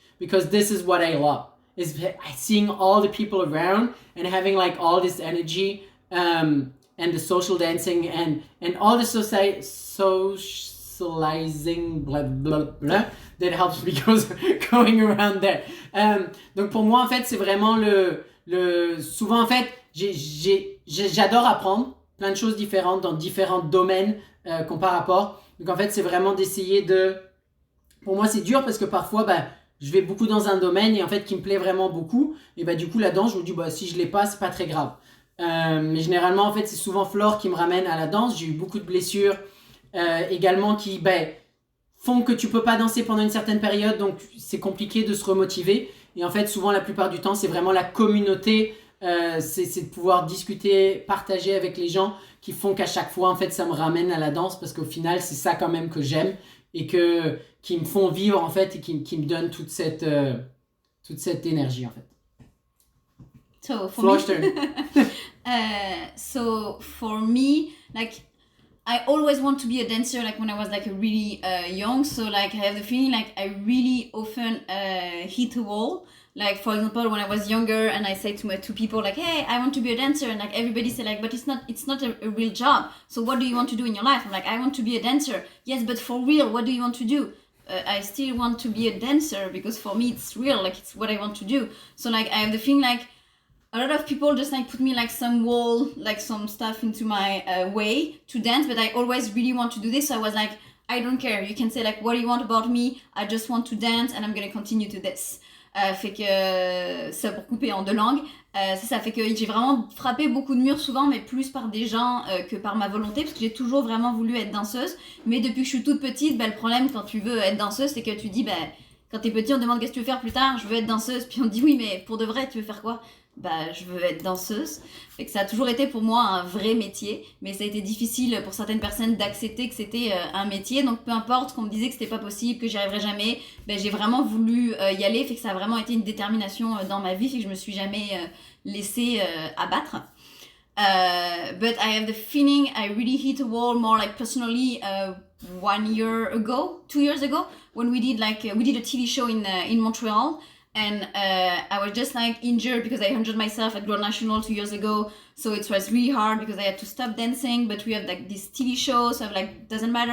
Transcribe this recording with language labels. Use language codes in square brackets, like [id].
[en] Because this is what I love, is seeing all the people around and having like all this energy and the social dancing and all the socializing blah, blah, blah, that helps me going around there. [fr] Donc pour moi en fait c'est vraiment souvent en fait j'adore apprendre plein de choses différentes dans différents domaines qu'on par rapport. Donc en fait c'est vraiment d'essayer pour moi c'est dur parce que parfois je vais beaucoup dans un domaine et en fait qui me plaît vraiment beaucoup et du coup la danse je me dis si je l'ai pas c'est pas très grave. Mais généralement en fait c'est souvent Flore qui me ramène à la danse. J'ai eu beaucoup de blessures également qui font que tu peux pas danser pendant une certaine période, donc c'est compliqué de se remotiver. Et en fait souvent la plupart du temps c'est vraiment la communauté, c'est de pouvoir discuter, partager avec les gens qui font qu'à chaque fois en fait ça me ramène à la danse parce qu'au final c'est ça quand même que j'aime et qui me font vivre en fait et qui me donnent toute cette énergie en fait. [en] So for Flore's me, so for me, like I always want to be a dancer. Like when I was like really young, so like I have the feeling like I really often hit a wall. Like for example, when I was younger, and I say to people like, "Hey, I want to be a dancer," and like everybody say like, "But it's not a real job. So what do you want to do in your life?" I'm like, "I want to be a dancer." Yes, but for real, what do you want to do? I still want to be a dancer because for me it's real. Like it's what I want to do. So like I have the feeling like a lot of people just like put me like some wall, like some stuff into my way to dance, but I always really want to do this. So I was like, I don't care. You can say like, what do you want about me? I just want to dance and I'm going to continue to this. [fr] fait que ça pour couper en 2 langues. Ça fait que j'ai vraiment frappé beaucoup de murs souvent, mais plus par des gens que par ma volonté, parce que j'ai toujours vraiment voulu être danseuse. Mais depuis que je suis toute petite, le problème quand tu veux être danseuse, c'est que tu dis, quand t'es petit, on te demande qu'est-ce que tu veux faire plus tard, je veux être danseuse, puis on te dit oui, mais pour de vrai, tu veux faire quoi? Je veux être danseuse. Fait que ça a toujours été pour moi un vrai métier, mais ça a été difficile pour certaines personnes d'accepter que c'était un métier. Donc peu importe qu'on me disait que c'était pas possible, que j'y arriverais jamais, j'ai vraiment voulu y aller. Fait que ça a vraiment été une détermination dans ma vie, fait que je me suis jamais laissée abattre. [en] But I have the feeling I really hit a wall more like personally 1 year ago, 2 years ago, when we did we did a TV show in Montreal. And I was just injured because I injured myself at Grand National 2 years ago. So it was really hard because I had to stop dancing. But we have this TV show, so I'm doesn't matter.